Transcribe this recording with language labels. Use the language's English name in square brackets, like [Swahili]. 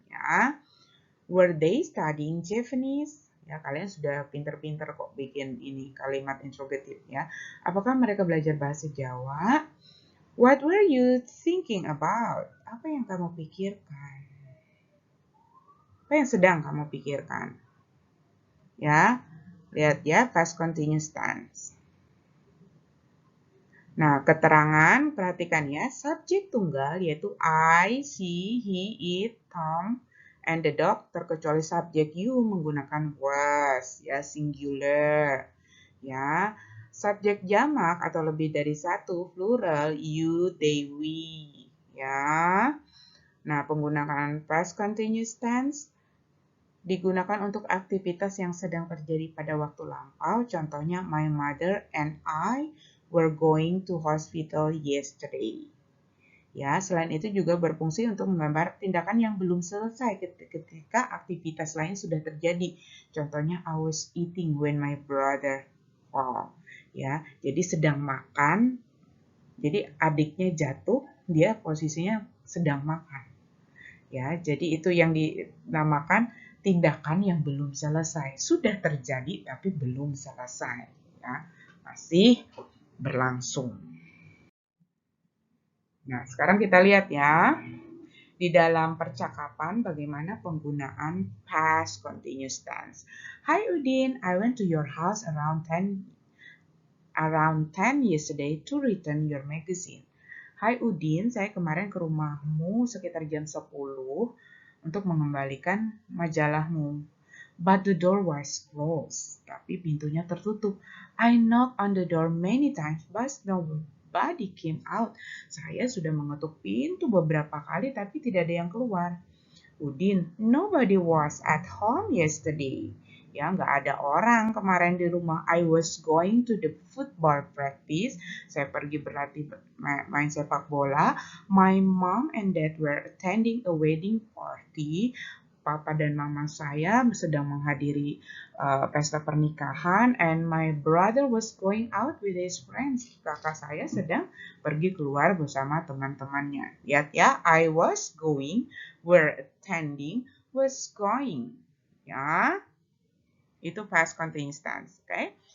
[English] Ya, were they studying Japanese? [Indonesian] Ya, kalian sudah pinter-pinter kok bikin ini kalimat interrogatif ya. Apakah mereka belajar bahasa Jawa? [English] What were you thinking about? [Indonesian] Apa yang kamu pikirkan? Apa yang sedang kamu pikirkan? Ya, lihat ya, past continuous tense. Nah, keterangan, perhatikan ya, subjek tunggal yaitu I, she, he, it, Tom, and the dog, terkecuali subjek you menggunakan was, ya, singular. Ya, subjek jamak atau lebih dari satu, plural, you, they, we. Ya, nah, penggunaan past continuous tense digunakan untuk aktivitas yang sedang terjadi pada waktu lampau. [English] Contohnya, my mother and I were going to hospital yesterday. [Indonesian] Ya, selain itu juga berfungsi untuk menggambar tindakan yang belum selesai ketika aktivitas lain sudah terjadi. [English] Contohnya, I was eating when my brother fall. [Indonesian] Ya, jadi sedang makan. Jadi adiknya jatuh, dia posisinya sedang makan. Ya, jadi itu yang dinamakan tindakan yang belum selesai. Sudah terjadi tapi belum selesai. Ya, masih berlangsung. Nah, sekarang kita lihat ya. Di dalam percakapan bagaimana penggunaan past continuous tense. [English] Hi Udin, I went to your house around 10 yesterday to return your magazine. [Indonesian] Hai Udin, saya kemarin ke rumahmu sekitar jam 10 untuk mengembalikan majalahmu. [English] But the door was closed. [Indonesian] Tapi pintunya tertutup. [English] I knocked on the door many times, but nobody came out. [Indonesian] Saya sudah mengetuk pintu beberapa kali, tapi tidak ada yang keluar. [English] Udin, nobody was at home yesterday. [Indonesian] Ya, nggak ada orang kemarin di rumah. [English] I was going to the football practice. [Indonesian] Saya pergi berlatih main sepak bola. [English] My mom and dad were attending a wedding party. [Indonesian] Papa dan mama saya sedang menghadiri pesta pernikahan, [English] and my brother was going out with his friends. [Indonesian] Kakak saya sedang pergi keluar bersama teman-temannya. Lihat ya, [English] I was going, were attending, was going. [Indonesian] Ya, itu past continuous tense, okay?